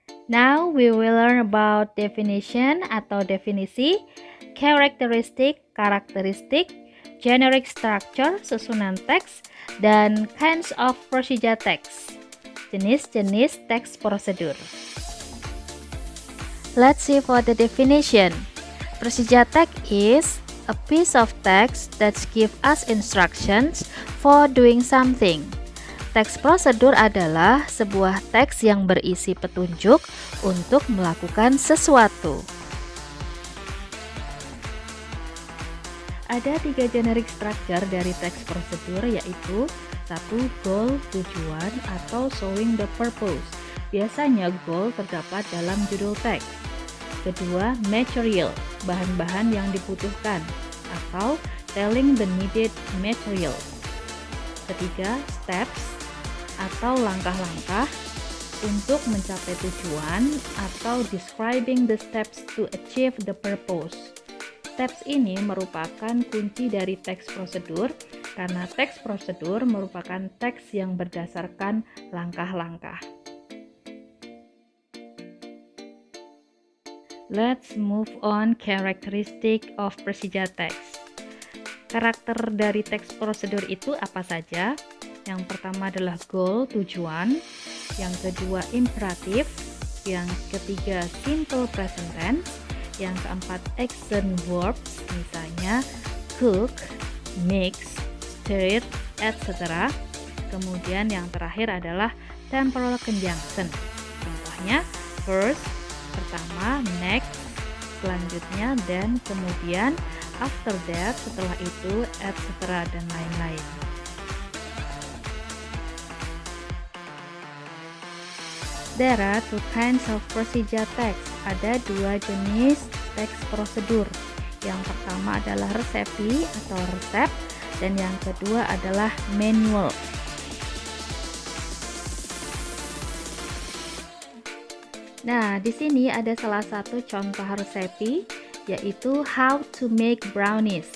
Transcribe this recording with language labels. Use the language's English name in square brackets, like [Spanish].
[English] Now we will learn about definition [Indonesian] atau definisi, [English] characteristic, karakteristik, generic structure, [Indonesian] susunan teks, dan [English] kinds of procedure text, [Indonesian] jenis-jenis teks prosedur. [English] Let's see for the definition. Procedure text is a piece of text that gives us instructions for doing something. [Indonesian] Teks prosedur adalah sebuah teks yang berisi petunjuk untuk melakukan sesuatu. Ada 3 generic structure dari teks prosedur, yaitu 1. Goal, tujuan atau [English] showing the purpose. [Indonesian] Biasanya goal terdapat dalam judul teks. Kedua, material, bahan-bahan yang dibutuhkan atau [English] telling the needed material. [Indonesian] Ketiga, steps atau langkah-langkah untuk mencapai tujuan atau [English] describing the steps to achieve the purpose. [Indonesian] Steps ini merupakan kunci dari teks prosedur karena teks prosedur merupakan teks yang berdasarkan langkah-langkah. [English] Let's move on characteristic of procedure text. [Indonesian] Karakter dari teks prosedur itu apa saja? Yang pertama adalah goal, tujuan. Yang kedua imperatif. Yang ketiga simple present tense. Yang keempat action verbs, misalnya cook, mix, stir, etc. Kemudian yang terakhir adalah temporal conjunction. Contohnya first, pertama, next, selanjutnya, dan kemudian, [English] after that, [Indonesian] setelah itu, etc. dan lain-lain. [English] There are 2 kinds of procedure text. [Indonesian] Ada 2 jenis teks prosedur. Yang pertama adalah resepi atau resep, dan yang kedua adalah manual. Nah, di sini ada salah satu contoh resepi, yaitu how to make brownies.